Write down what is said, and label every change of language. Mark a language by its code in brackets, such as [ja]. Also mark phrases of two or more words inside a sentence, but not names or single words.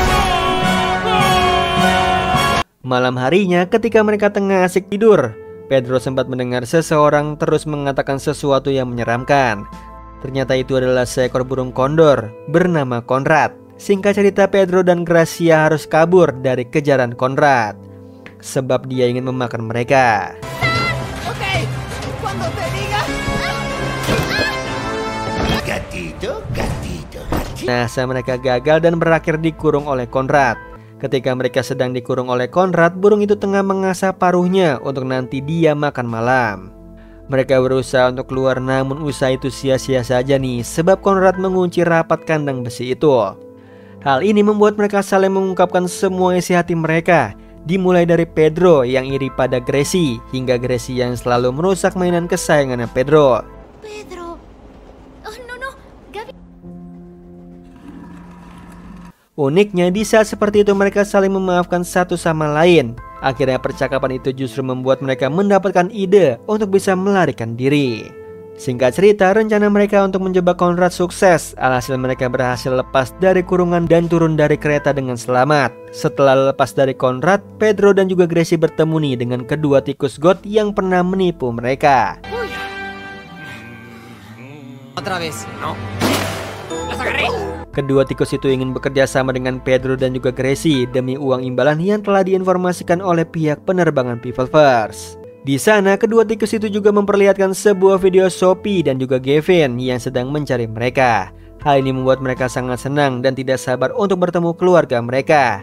[id] Malam harinya ketika mereka tengah asik tidur, Pedro sempat mendengar seseorang terus mengatakan sesuatu yang menyeramkan. Ternyata itu adalah seekor burung kondor bernama Conrad. Singkat cerita, Pedro dan Gracia harus kabur dari kejaran Conrad sebab dia ingin memakan mereka. [es] Ok, cuando te diga. Gatito, gatito, gatito. [id] Nah, mereka gagal dan berakhir dikurung oleh Conrad. Ketika mereka sedang dikurung oleh Conrad, burung itu tengah mengasah paruhnya untuk nanti dia makan malam. Mereka berusaha untuk keluar, namun usaha itu sia-sia saja nih, sebab Conrad mengunci rapat kandang besi itu. Hal ini membuat mereka saling mengungkapkan semua isi hati mereka, dimulai dari Pedro yang iri pada Gracie, hingga Gracie yang selalu merusak mainan kesayangannya Pedro. [en] Pedro. Oh no, Gaby. [id] Uniknya, di saat seperti itu mereka saling memaafkan satu sama lain. Akhirnya percakapan itu justru membuat mereka mendapatkan ide untuk bisa melarikan diri. Singkat cerita, rencana mereka untuk menjebak Conrad sukses. Alhasil mereka berhasil lepas dari kurungan dan turun dari kereta dengan selamat. Setelah lepas dari Conrad, Pedro dan juga Gracie bertemu nih dengan kedua tikus got yang pernah menipu mereka. [es] Otra vez, ¿no? ¡Los agarré! [id] Kedua tikus itu ingin bekerja sama dengan Pedro dan juga Gracie demi uang imbalan yang telah diinformasikan oleh pihak penerbangan People First. Di sana, kedua tikus itu juga memperlihatkan sebuah video Sophie dan juga Gavin yang sedang mencari mereka. Hal ini membuat mereka sangat senang dan tidak sabar untuk bertemu keluarga mereka.